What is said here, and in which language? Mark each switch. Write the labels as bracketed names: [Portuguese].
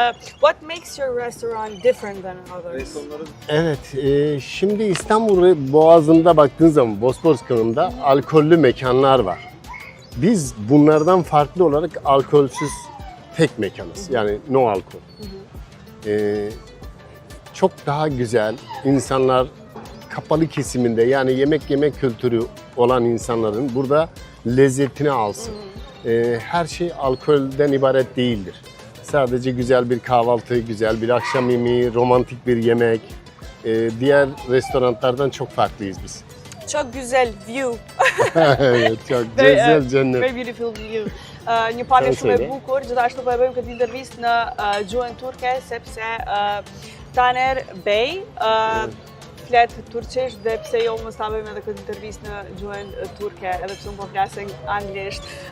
[English] What makes your restaurant different than others? [Turkish] Evet, şimdi İstanbul Boğazı'nda baktığın zaman Bosporus kanalında alkollü mekanlar var. Biz bunlardan farklı olarak alkolsüz tek mekanız. Yani no alkol. Çok daha güzel insanlar kapalı kesiminde yani yemek yeme kültürü olan insanların burada lezzetini alsın. Her şey alkolden ibaret değildir. Sadece güzel bir kahvaltı, güzel bir akşam yemeği, romantik bir yemek. Diğer restoranlardan çok farklıyız biz. Çok güzel view. Evet, çok güzel cennet. [English] Very beautiful view. [Albanian] Një palje shumë e bukur, gjithashtu po e bëjmë këtë intervistë në gjuhën turke sepse Taner Bey flet turqisht dhe pse jo mos ta bëjmë edhe këtë intervistë në gjuhën turke edhe pse unë po flas anglisht.